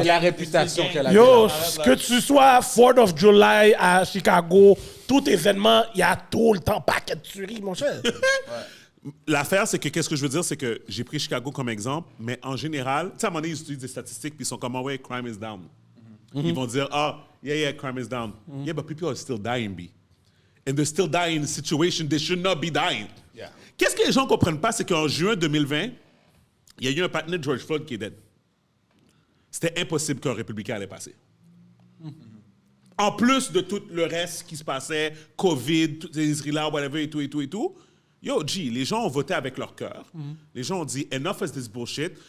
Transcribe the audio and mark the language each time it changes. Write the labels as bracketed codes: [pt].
[fr] C'est la réputation qu'elle a. Yo, Arrête, que tu sois [en] 4th of July [fr] à Chicago, tout événement, il y a tout le temps paquet de tueries, mon cher. L'affaire, c'est que, qu'est-ce que je veux dire, c'est que j'ai pris Chicago comme exemple, mais en général, tu sais, à un moment donné, ils utilisent des statistiques, puis ils sont comme, oh, ouais, [en] crime is down. [fr] Ils vont dire, [en] yeah, crime is down. Yeah, but people are still dying, B. And they're still dying in a situation they should not be dying. Yeah. [fr] Qu'est-ce que les gens ne comprennent pas, c'est qu'en juin 2020, il y a eu un partenaire de George Floyd qui est dead. C'était impossible qu'un républicain allait passer. En plus de tout le reste qui se passait, COVID, toutes les Israéliens, whatever, et tout. Yo, G, les gens ont voté avec leur cœur. Les gens ont dit, [en] enough is this bullshit.